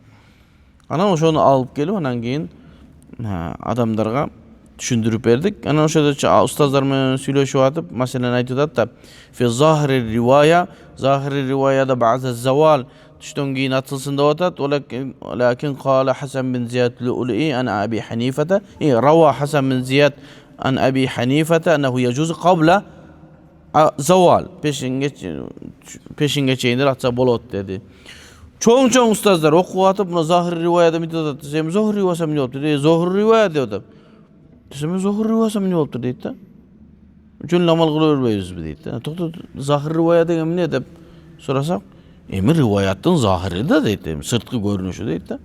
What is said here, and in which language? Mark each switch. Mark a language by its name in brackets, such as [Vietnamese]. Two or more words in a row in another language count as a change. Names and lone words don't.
[Kyrgyz] Анан ошону алып келип, анан кийин адамдарга түшүндүрүп бердик. Анан ошодо устаздар менен сүйлөшүп атып, маселени айтып атат да, [Arabic] في ظاهر الرواية بعد الزوال [Kyrgyz] түштөн кийин атылсын деп атат. [Arabic] لكن قال حسن بن زياد اللؤلؤي عن أبي حنيفة روى حسن بن زياد عن أبي حنيفة أنه يجوز قبل الزوال. [Kyrgyz] Пешинге чейин атса болот деди. Чоң устаздар окуп атып, мына [Arabic] ظاهر الرواية [Kyrgyz] мынтип атат. Сен [Arabic] ظاهر الرواية [Kyrgyz] эмне болуптур? [Arabic] ظاهر الرواية [Kyrgyz] деп атат. Сен [Arabic] ظاهر الرواية [Kyrgyz] эмне болуптур дейт да. Жөн амал кыла бербейбизби дейт да. Токто [Arabic] ظاهر الرواية [Kyrgyz] деген эмне деп сурасак, эми риваяттын захири да дейт, сырткы көрүнүшү дейт да.